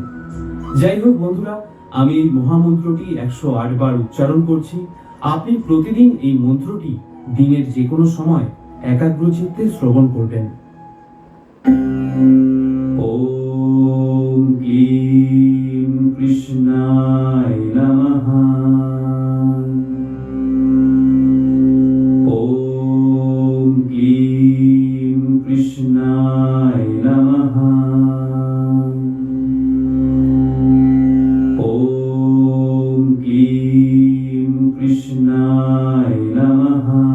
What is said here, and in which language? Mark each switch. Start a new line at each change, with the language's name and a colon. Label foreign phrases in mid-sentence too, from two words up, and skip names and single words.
Bangla: যাই হোক বন্ধুরা, আমি এই মহামন্ত্রটি 108 বার উচ্চারণ করছি। আপনি প্রতিদিন এই মন্ত্রটি দিনের যে কোনো সময় একাগ্র চিত্তে শ্রবণ করবেন।
Sanskrit: ওম ক্লীম কৃষ্ণায় নমঃ। ওম ক্লীম কৃষ্ণায় নমঃ। ওম ক্লীম কৃষ্ণায় নমঃ।